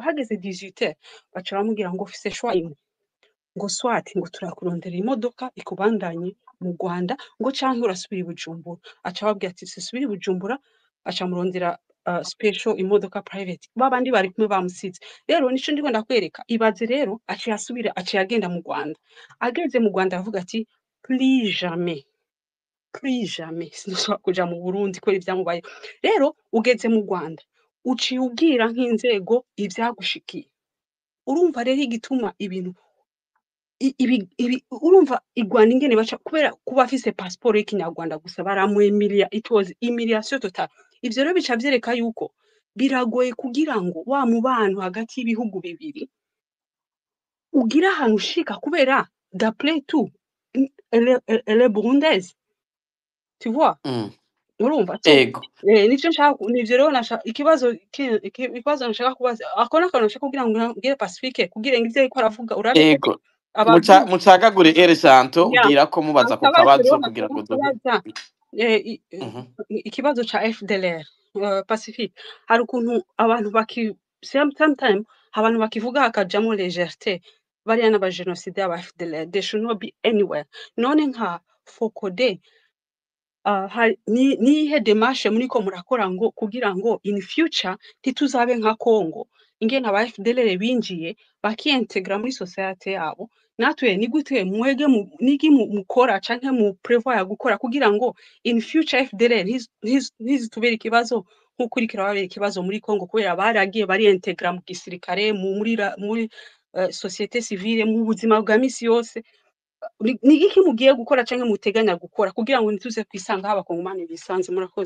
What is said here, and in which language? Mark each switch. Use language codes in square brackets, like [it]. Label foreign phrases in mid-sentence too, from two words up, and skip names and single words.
[rn] Hageze 18h baca baramubwira ngo ufise choix imwe, ngo swati ngo turakurondera imodoka ikubandanye mu Rwanda ngo canke urasubira i Bujumbura. Aca ababwira ati subira i Bujumbura, aca murondera special imodoka private babandi bari kumwe bamusize. Rero nico ndiko ndakwereka, ibaze rero aciye asubira aciye agenda mu Rwanda. Ageze mu Rwanda avuga ati [fr] plus jamais [rn] sinshobora kuja mu Burundi kubera ivyamubaye. Rero ugeze mu Rwanda uciye ubwira nk'inzego ivyagushikiye. Urumva rero igituma ibintu urumva igwana ingene baca kubera kuba afise passport y'ikinyarwanda gusa baramwemilia, [en] it was humiliation totale. [rn] Ivyo rero bica vyereka yuko biragoye kugira ngo wa mubano hagati y'ibihugu bibiri ugira ahantu ushika kubera [fr] d'après tout elle est burundaise tu vois Mm. [rn] urumva so ego nivyo nshaka nivyo rero ikibazo nashaka kubaza ako nakantu nashaka kugira ngo ngire Pacifique kugira ngo ivyo ariko aravuga urabe ko ego abavyumva mucagagure Santo ya bwira ko mubaza ku akabazo rero kabazo kugira nashaka ngo duhe kubaza Mhm. ikibazo ca FDLR Pacifique hari ukuntu abantu sometime abantu bakivuga hakajamo légèreté bariya n'abagenocide aba FDLR [en] they should not be anywhere none [rn] nka Focode nihe demarche muriko murakora ngo kugira ngo [en] in future [rn] ntituzabe nka Congo ingene aba FDLR binjiye bakiintegra muri societe yabo natwe ni gute mwege nigi mukora canke mu prevoir gukora kugira ngo [en] in future [rn] FDLR ntizitubera ikibazo nk'uko iriko irababera ikibazo muri Congo kubera baragiye bariintegra mu gisirikare muri [fr] societe civile [rn] mu buzima bwa misi yose ni iki mugiye gukora canke muteganya gukora kugira ngo ntituze kwisanga abakongomani bisanze murakoze